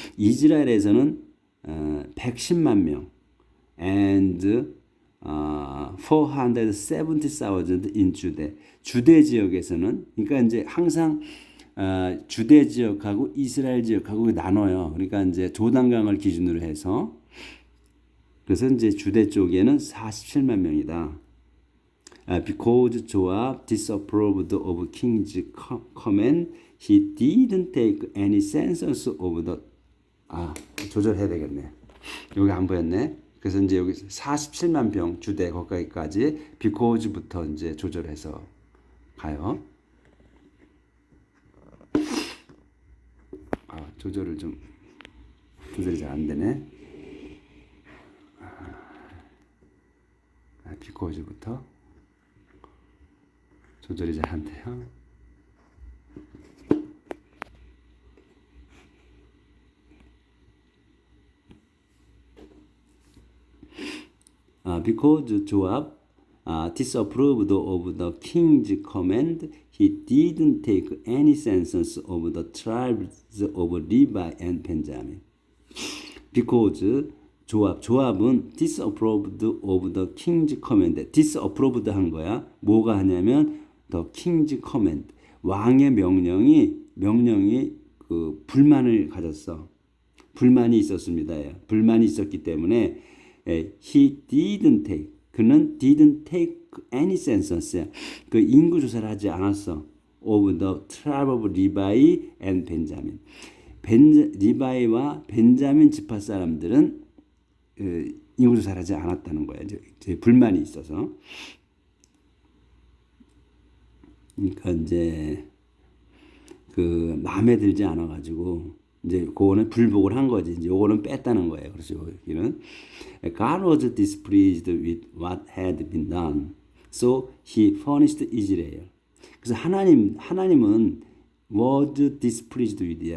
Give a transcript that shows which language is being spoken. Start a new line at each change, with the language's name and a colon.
Korean: 이스라엘에서는 110만 명
English: and 470,000 in
Korean: 주대. 주대 지역에서는 그러니까 이제 항상 주대 지역하고 이스라엘 지역하고 나눠요. 그러니까 이제 조단강을 기준으로 해서 그래서 이제 주대 쪽에는 47만 명이다.
English: Because 조합 disapproved of King's command, he didn't take any census of the
Korean: 조절해야 되겠네. 여기 안 보였네. 그래서 이제 여기 47만 병 주대 거기까지 because부터 이제 조절해서 가요. 조절이 잘 안 되네. because부터 조절이 잘 안 돼요.
English: Because 조합 disapproved of the king's command, he didn't take any census of the tribes of Levi and Benjamin. Because 조합은 disapproved of the king's command.
Korean: disapproved 한 거야. 뭐가 하냐면
English: the king's command.
Korean: 왕의 명령이 그 불만을 가졌어. 불만이 있었습니다. 불만이 있었기 때문에
English: he didn't take.
Korean: 그는
English: didn't take any census.
Korean: 그 인구 조사를 하지 않았어.
English: of the tribe of Levi and Benjamin.
Korean: 리바이와 벤자민 지파 사람들은 인구 조사를 하지 않았다는 거예요. 이제 불만이 있어서. 그러니까 이제 그 마음에 들지 않아 가지고 이제 그거는 불복을 한 거지. 이제 요거는 뺐다는 거예요. 그래서 여기는
English: God was displeased with what had been done. So he punished Israel.
Korean: 그래서 하나님은
English: was displeased with야.